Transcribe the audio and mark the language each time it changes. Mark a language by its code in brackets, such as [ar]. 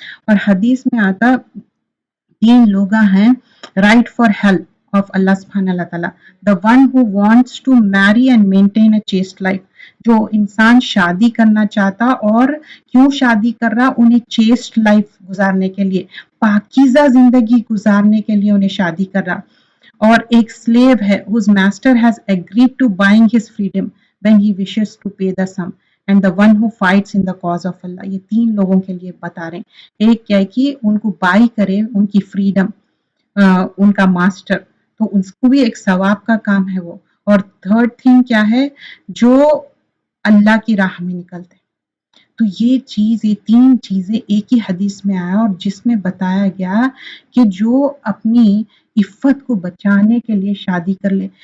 [ur] اور حدیث میں آتا 3 لوگ ہیں [en] right for help of [ur] اللہ سبحانہ اللہ تعالیٰ. [en] The one who wants to marry and maintain a chaste life. [ur] جو انسان شادی کرنا چاہتا اور کیوں شادی کر رہا، انہیں چیسٹ لائف گزارنے کے لیے، پاکیزہ زندگی گزارنے کے لیے انہیں شادی کر رہا. اور ایک سلیو ہے [en] whose master has agreed to buying his freedom when he wishes to pay the sum, and the one who fights in the cause of Allah. [ur] یہ 3 لوگوں کے لیے بتا رہے ہیں. ایک کیا ہے کہ ان کو بائی کرے ان کی فریڈم، ان کا ماسٹر، تو اس کو بھی ایک ثواب کا کام ہے وہ. اور تھرڈ تھنگ کیا ہے، جو اللہ کی راہ میں نکلتے. تو یہ چیز، یہ 3 چیزیں ایک ہی حدیث میں آیا، اور جس میں بتایا گیا کہ جو اپنی عفت کو بچانے کے لیے شادی کر لے.